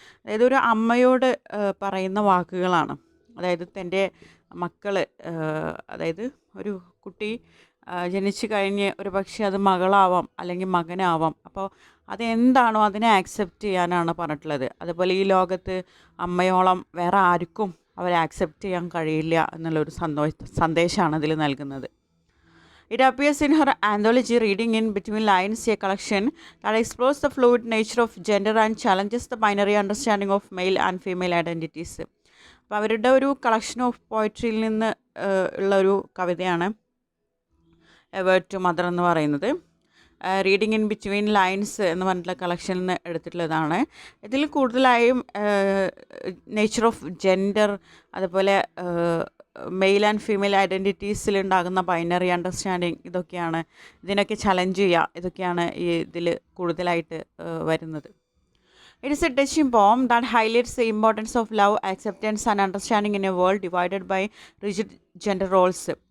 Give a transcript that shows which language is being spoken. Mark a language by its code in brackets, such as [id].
[ml] അതായത് ഒരു അമ്മയോട് പറയുന്ന വാക്കുകളാണ്. അതായത് തൻ്റെ മക്കൾ, അതായത് ഒരു കുട്ടി ജനിച്ചു കഴിഞ്ഞ് ഒരു പക്ഷേ അത് മകളാവാം അല്ലെങ്കിൽ മകനാവാം. അപ്പോൾ അതെന്താണോ അതിനെ ആക്സെപ്റ്റ് ചെയ്യാനാണ് പറഞ്ഞിട്ടുള്ളത്. അതുപോലെ ഈ ലോകത്ത് അമ്മയോളം വേറെ ആർക്കും അവരെ ആക്സെപ്റ്റ് ചെയ്യാൻ കഴിയില്ല എന്നുള്ളൊരു സന്ദേശമാണ് ഇതിൽ നൽകുന്നത്. [en] It appears in her anthology Reading in Between Lines, a collection that explores the fluid nature of gender and challenges the binary understanding of male and female identities. [ml] അപ്പോൾ അവരുടെ ഒരു കളക്ഷൻ ഓഫ് പോയട്രിയിൽ നിന്ന് ഉള്ള ഒരു കവിതയാണ് എ വേർഡ് ടു മദർ എന്ന് പറയുന്നത്. Reading in between lines എന്ന് പറഞ്ഞിട്ടുള്ള കളക്ഷനിൽ നിന്ന് എടുത്തിട്ടുള്ളതാണ്. ഇതിൽ കൂടുതലായും നേച്ചർ ഓഫ് ജെൻഡർ, അതുപോലെ male and female ഐഡൻറ്റിറ്റീസിലുണ്ടാകുന്ന binary understanding, ഇതൊക്കെയാണ് ഇതിനൊക്കെ ചലഞ്ച് ചെയ്യുക, ഇതൊക്കെയാണ് ഈ ഇതിൽ കൂടുതലായിട്ട് വരുന്നത്. [en] It is a touching poem that highlights the importance of love, acceptance and understanding in a world divided by rigid gender roles.